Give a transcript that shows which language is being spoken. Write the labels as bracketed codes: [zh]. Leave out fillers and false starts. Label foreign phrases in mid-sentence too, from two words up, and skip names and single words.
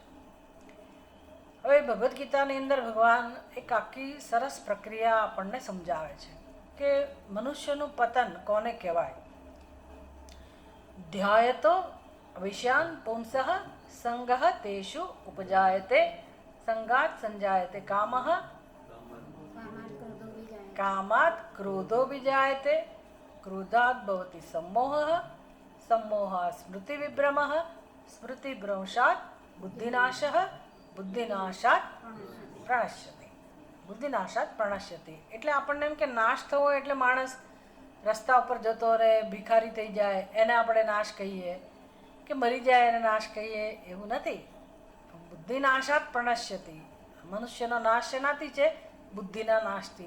[gu] હવે ભગવદ્ ગીતાની અંદર ભગવાન એક આખી સરસ પ્રક્રિયા આપણને સમજાવે છે કે મનુષ્યનું પતન કોને કહેવાય. [sa] ध्यायतो विषयान पुंसः संगः तेषु उपजायते संगात संजायते कामः कामात क्रोधो विजायते क्रोधात भवति सम्मोहः सम्मोहात् स्मृतिविभ्रमः स्मृतिभ्रंशात् बुद्धिनाशः बुद्धिनाशात् प्रणश्यति बुद्धिनाशात् प्रणश्यति. [gu] એટલે આપણને એમ કે નાશ થવો એટલે માણસ રસ્તા ઉપર જતો રહે, ભિખારી થઈ જાય, એને આપણે નાશ કહીએ. કે મરી જાય એને નાશ કહીએ એવું નથી. [sa] बुद्धि नाशात प्रणश्यति, [gu] મનુષ્યનો નાશ શેનાથી છે? બુદ્ધિના નાશથી.